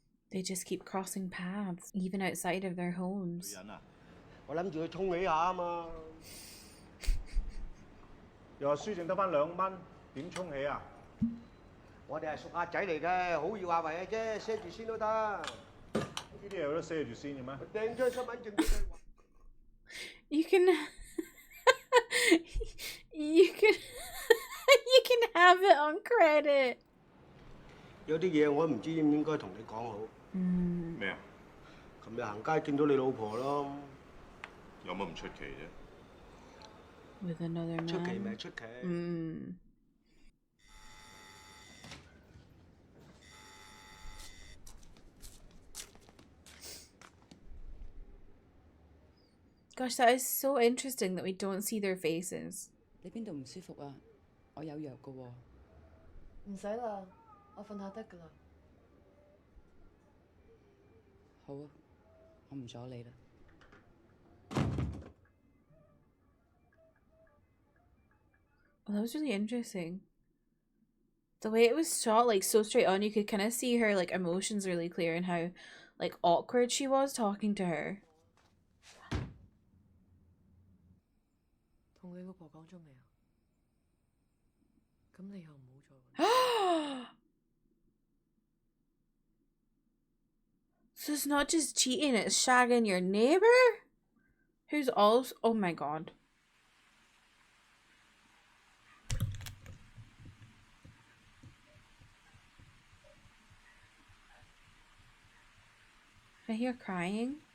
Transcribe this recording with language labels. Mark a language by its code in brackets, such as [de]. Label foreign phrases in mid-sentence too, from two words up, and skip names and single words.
[en] They just keep crossing paths, even outside of their [yue] 女 [en] homes. [yue] 人啊，我諗住去沖起下啊嘛。又話輸剩得翻2蚊，點沖起啊？我哋係熟客仔嚟嘅，好易話為嘅啫，賒住先都得。呢啲嘢有得賒住先嘅咩？掟張身份證俾佢。 [en] You can you can you can have it on credit. [yue] 有啲嘢我唔知應唔應該同你講好。咩啊？琴日行街見到你老婆咯。有乜唔出奇啫？ [en] With another [yue] 出奇咪 [en] man. [yue] 出奇。 [en] Gosh, that is so interesting that we don't see their faces. [yue] 你邊度唔舒服啊？我有藥㗎喎。唔使啦，我瞓下得㗎啦。好啊，我唔阻你啦。 [en] Well, that was really interesting. The way it was shot, like so straight on, you could kind of see her like emotions really clear and how like awkward she was talking to her. [yue] 同你老婆講咗未啊？咁你以後唔好再揾。 [en] So it's not just cheating, it's shagging your neighbor? Who's also... Oh my god. I hear crying.